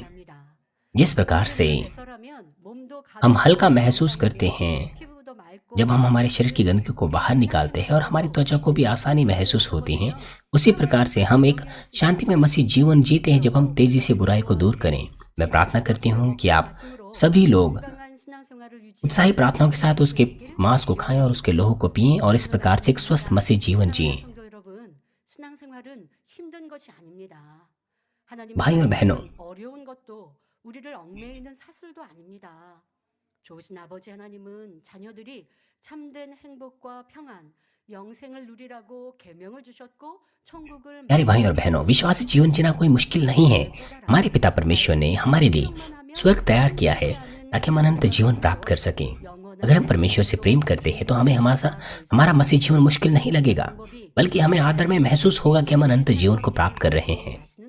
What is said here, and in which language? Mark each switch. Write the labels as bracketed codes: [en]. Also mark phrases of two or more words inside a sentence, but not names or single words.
[hi] जिस प्रकार से हम हल्का महसूस करते हैं जब हम हमारे शरीर की गंदगी को बाहर निकालते हैं और हमारी त्वचा को भी आसानी महसूस होती है, उसी प्रकार से हम एक शांति में मसीह जीवन जीते हैं जब हम तेजी से बुराई को दूर करें। मैं प्रार्थना करती हूँ कि आप सभी लोग उत्साही प्रार्थनाओं के साथ उसके मांस को खाएं और उसके लहू को पिएं और इस प्रकार से एक स्वस्थ मसीह जीवन जिएं। भाई और बहनों, [ko] 좋으신 아버지 하나님은 자녀들이 참된 행복과 평안, 영생을 누리라고 계명을 주셨고 천국을 [hi] प्यारे भाई और बहनों, विश्वासी जीवन जीना कोई मुश्किल नहीं है। हमारे पिता परमेश्वर ने हमारे लिए स्वर्ग तैयार किया है ताकि हम अनंत जीवन प्राप्त कर सकें। अगर हम परमेश्वर से प्रेम करते हैं तो हमें हमारा मसीह जीवन मुश्किल नहीं लगेगा, बल्कि हमें आदर में महसूस होगा कि हम अनंत जीवन को प्राप्त कर रहे हैं।